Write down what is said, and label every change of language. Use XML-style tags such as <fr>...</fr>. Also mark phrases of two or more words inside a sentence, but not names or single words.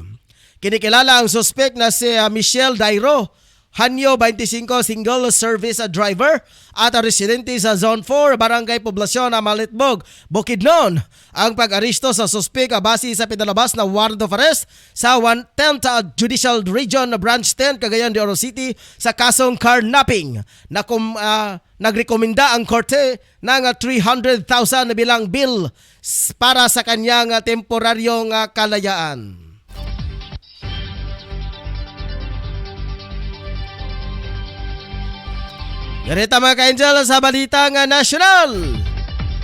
<tl>Kinikilala ang suspect na si Michelle Dairo Hanyo 25, single</tl> <en>service driver</en> <tl>at residente sa Zone 4, Barangay Poblasyon, Malitbog, Bukidnon. Ang pag-aristo sa suspek base sa pinalabas na</tl> <en>warrant of arrest</en> <tl>sa 110th Judicial Region Branch 10, Cagayan de Oro City sa kasong carnapping. Nagrekomenda ang korte ng 300,000 bilang bill para sa kanyang temporaryong kalayaan. Ganito mga ka-Angel sa balita nga national.</tl>